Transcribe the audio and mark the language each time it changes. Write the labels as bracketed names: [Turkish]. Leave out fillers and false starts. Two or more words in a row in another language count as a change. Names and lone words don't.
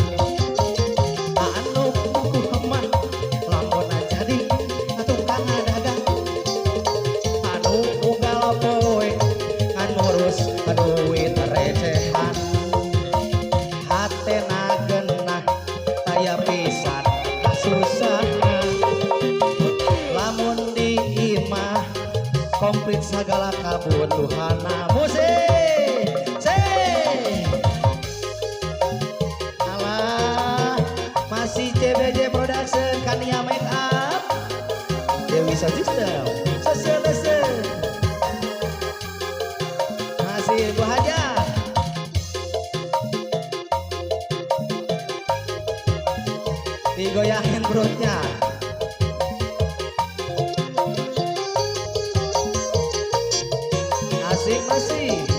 [Sundanese] anu kukuman lamun jadi tukang dagang, anu ugal poe ngan ngurus duit recehan, hatena genah taya pisan kasusahna, lamun di imah komplit segala kabutuhanna. [Indonesian] Musik, alah [English] sound system. [Indonesian] Socialism. Masih Bu Haja. Digoyangin perutnya. Asik masih.